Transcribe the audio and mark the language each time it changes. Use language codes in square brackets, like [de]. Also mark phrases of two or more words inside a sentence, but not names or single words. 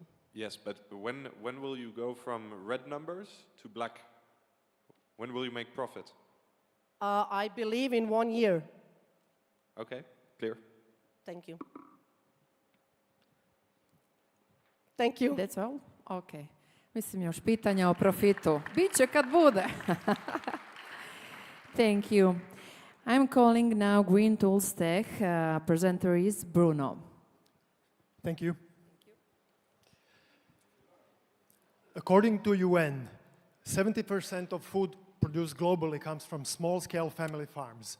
[en] Yes, but when will you go from red numbers to black? When will you make profit? I believe in 1 year. Okay, clear. Thank you. Thank you. That's all? Okay. [sr] Mislim još pitanja o profitu. Biće kad bude. [en] Thank you. I'm calling now Green Tools Tech. Presenter is Bruno. Thank you. According to UN, 70% of food produced globally comes from small-scale family farms.